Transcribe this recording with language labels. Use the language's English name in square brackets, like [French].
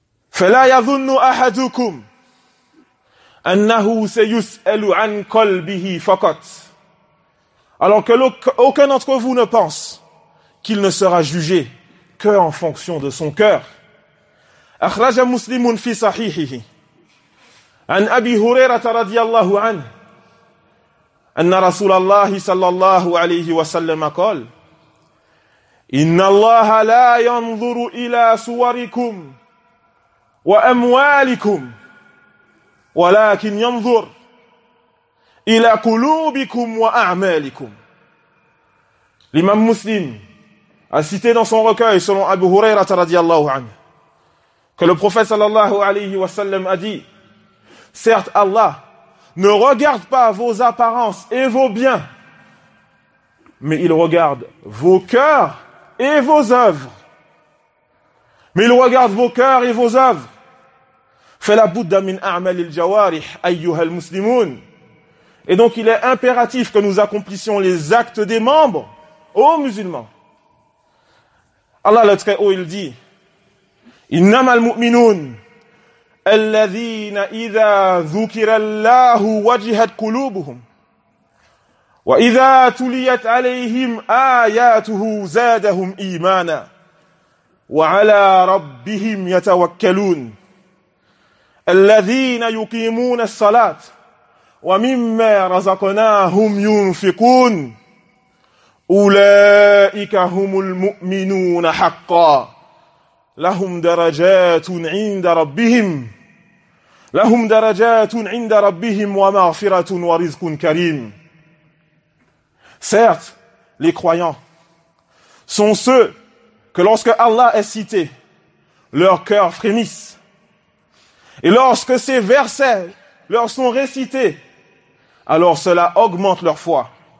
[Arabic] فَلَا يَظُنُّ أَحَدُكُمْ أَنَّهُ سَيُسْأَلُ عَنْ قَلْبِهِ فَقَطْ. [French] Alors qu'aucun d'entre vous ne pense qu'il ne sera jugé qu'en fonction de son cœur. [Arabic] أخرج مسلم في صحيحه عن أبي هريرة رضي الله عنه أن رسول الله صلى الله عليه وسلم قال إن الله لا ينظر إلى صوركم وأموالكم ولكن ينظر إلى قلوبكم وأعمالكم. [French] L'imam muslim a cité dans son recueil selon Abu Huraira radiallahu anhu que le prophète sallallahu alayhi wa sallam a dit: certes, Allah ne regarde pas vos apparences et vos biens, mais il regarde vos cœurs et vos œuvres. Mais il regarde vos cœurs et vos œuvres. [Arabic] فَلَا بُدَّ مِنْ أَعْمَلِ الْجَوَارِحِ أَيُّهَا الْمُسْلِمُونَ. [French] Et donc il est impératif que nous accomplissions les actes des membres, ô musulmans. Allah le Très-Haut, il dit: [Arabic] إِنَّمَا الْمُؤْمِنُونَ الَّذِينَ إِذَا ذُكِرَ اللَّهُ وَجِهَتْ قُلُوبُهُمْ وَإِذَا تُلِيَتْ عَلَيْهِمْ آيَاتُهُ زَادَهُمْ إِيمَانًا وَعَلَى رَبِّهِمْ يَتَوَكَّلُونَ الَّذِينَ يُقِيمُونَ الصَّلَاةَ وَمِمَّا رَزَقْنَاهُمْ يُنْفِقُونَ أُولَئِكَ هُمُ الْمُؤْمِنُونَ حَقًّا لَهُمْ دَرَجَاتٌ عِنْدَ رَبِّهِمْ لَهُمْ دَرَجَاتٌ عِنْدَ رَبِّهِمْ وَمَغْفِرَةٌ وَرِزْقٌ كَرِيمٌ. [French] Certes, les croyants sont ceux que lorsque Allah est cité, leurs cœurs frémissent. Et lorsque ces versets leur sont récités, alors cela augmente leur foi.